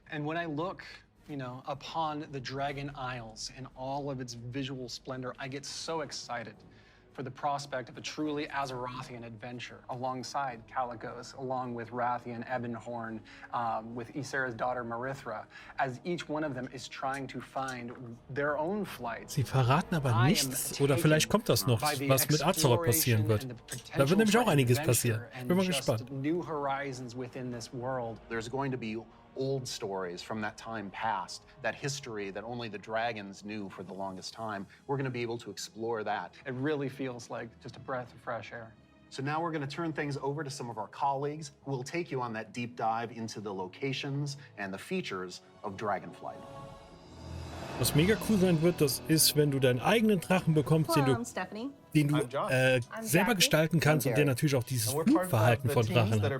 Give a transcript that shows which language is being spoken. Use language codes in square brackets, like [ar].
[en] And when I look, upon the Dragon Isles in all of its visual splendor, I get so excited for the prospect of a truly Azerothian adventure alongside Calicos, along with Rathian, Ebonhorn, with Ysera's daughter Marithra, as each one of them is trying to find their own flight. [de] Sie verraten aber nichts, oder vielleicht kommt das noch, was mit Azeroth passieren wird. Da wird nämlich auch einiges passieren. Ich bin mal gespannt. [en] New horizons within this world. There's going to be old stories from that time past, that history that only the dragons knew for the longest time. We're going to be able to explore that. It really feels like just a breath of fresh air. So now we're going to turn things over to some of our colleagues who will take you on that deep dive into the locations and the features of Dragonflight. [de] Was mega cool sein wird, das ist, wenn du deinen eigenen Drachen bekommst, den du selber gestalten kannst und der natürlich auch dieses Flugverhalten von Drachen hat.